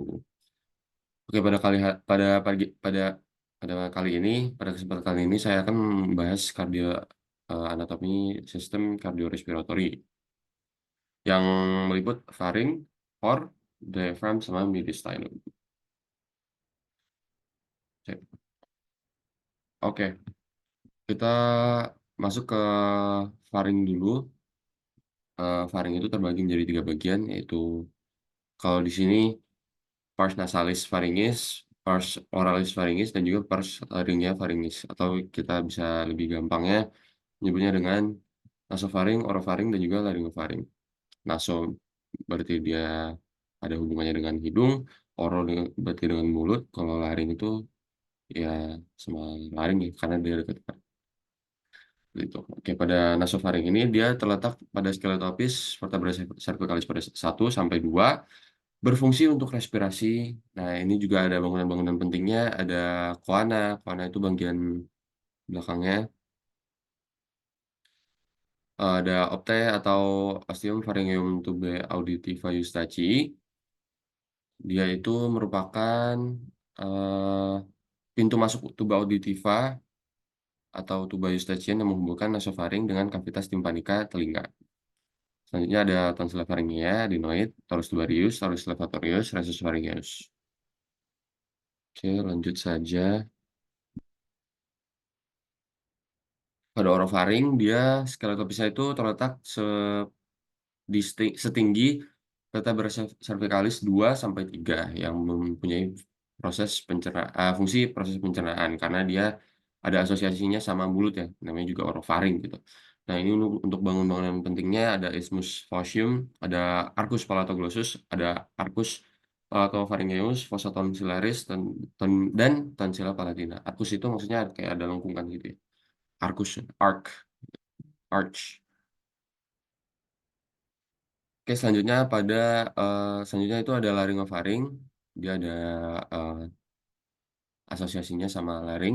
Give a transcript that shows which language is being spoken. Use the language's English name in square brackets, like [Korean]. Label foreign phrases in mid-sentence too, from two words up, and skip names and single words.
[Indonesian] Oke, pada kesempatan kali ini saya akan membahas anatomi sistem kardiorespiratori yang meliput faring, core, diaphragm sama mediastinum. Oke, kita masuk ke faring dulu. Faring itu terbagi menjadi 3 bagian, yaitu kalau di sini [Latin] pars nasalis pharyngeus, pars oralis pharyngeus, [Indonesian] dan juga [Latin] pars laryngea pharyngeus. [Indonesian] Atau kita bisa lebih gampangnya menyebutnya dengan nasofaring, orofaring, dan juga laryngofaring. Naso berarti dia ada hubungannya dengan hidung, berarti dengan mulut, kalau laring itu ya sama laring ya, karena dia dekat gitu. Oke, pada nasofaring ini dia terletak pada skeletopis [Latin] vertebra cervicalis [Indonesian] pada 1 sampai 2, berfungsi untuk respirasi. Nah, ini juga ada bangunan-bangunan pentingnya, ada koana. Koana itu bagian belakangnya. Ada opte atau [Latin] ostium pharyngeum tube auditiva eustachi. [Indonesian] Dia itu merupakan eh, pintu masuk [Latin] tuba auditiva [Indonesian] atau [Latin] tuba eustachian [Indonesian] yang menghubungkan nasofaring dengan kavitas timpanika telinga. Selanjutnya ada [Latin] tonsilla pharyngea, [Indonesian] adenoid, [Latin] torus tubarius, torus levatorius, rhesus pharyngeus. [Indonesian] Oke, lanjut saja. Pada orofaring, dia skeletopisnya itu terletak setinggi [Latin] vertebra cervicalis [Indonesian] 2 sampai 3 yang mempunyai fungsi proses pencernaan karena dia ada asosiasinya sama mulut ya, namanya juga orofaring gitu. Nah, ini untuk bangun-bangunan pentingnya ada [Latin] isthmus facium, [Indonesian] ada [Latin] arcus palatoglossus, [Indonesian] ada [Latin] arcus palatopharyngeus, fossa tonsillaris, [Indonesian] dan [Latin] tonsilla palatina. [Indonesian] Arcus itu maksudnya kayak ada lengkungan gitu ya. Arcus, arch. Oke, selanjutnya itu ada laryngofaring. Dia ada eh, asosiasinya sama laring.